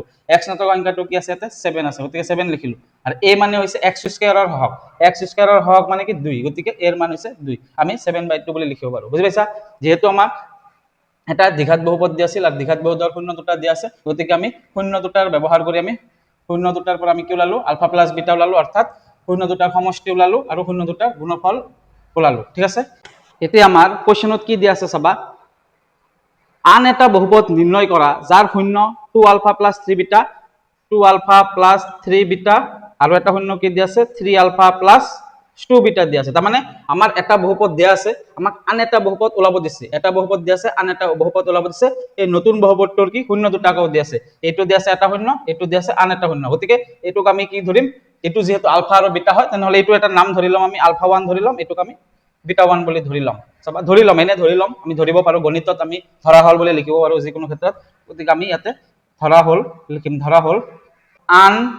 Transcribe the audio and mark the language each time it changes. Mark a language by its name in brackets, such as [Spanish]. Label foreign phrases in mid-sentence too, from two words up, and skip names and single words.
[Assamese] x নথকা সংখ্যাটো কি আছে ইয়াতে 7 আছে গতিকে 7 লিখিলো আৰু a মানে হৈছে x² ৰ হক x² ৰ হক মানে কি 2 গতিকে এর মান হৈছে 2 আমি 7/2 বুলি লিখিব পাৰো বুজি পাইছা যেহেতু আমাক এটা দ্বিঘাত বহুপদ দিয়া আছিল আৰু দ্বিঘাত বহুপদৰ শূন্য দুটা দিয়া আছে গতিকে আমি শূন্য দুটাৰ ব্যৱহাৰ কৰি আমি শূন্য দুটাৰ পৰা আমি কি ওলালো [English] alpha plus beta [Assamese] ওলালো অৰ্থাৎ শূন্য দুটাৰ সমষ্টি ওলালো আৰু শূন্য দুটাৰ গুণফল ওলালো ঠিক আছে এতিয়া আমাৰ কোৱেশ্চনত কি দিয়া আছে চাবা আন এটা বহুপদ নিৰ্ণয় কৰা যাৰ শূন্য 2α + 3β 2α + 3β আৰু এটা শূন্য কি দিয়া আছে 3α + 2β দিয়া আছে মানে আমাৰ এটা বহুপদ দিয়া আছে আমাক আন এটা বহুপদ ওলাব দিছে এটা বহুপদ দিয়া আছে আন এটা বহুপদ ওলাব দিছে এই নতুন বহুপদটোৰ কি শূন্য দুটাকও দিয়া আছে এইটো দিয়া আছে এটা শূন্য এইটো দিয়া আছে আন এটা শূন্য গতিকে এইটোক আমি কি ধৰিম এইটো যেহেতু আলফা আৰু বিটা হয় তেনেহলে এইটো এটা নাম ধৰি লম আমি আলফা 1 ধৰি লম এইটোক আমি বিটা 1 বুলি ধৰি লম চাবা ধৰি লম এনে ধৰি লম আমি ধৰিব পাৰো গণিতত আমি ধৰা হল বুলি লিখিব পাৰো যিকোনো ক্ষেত্ৰত গতিকে আমি ইয়াতে ধৰা হল লিখিম ধৰা হল আন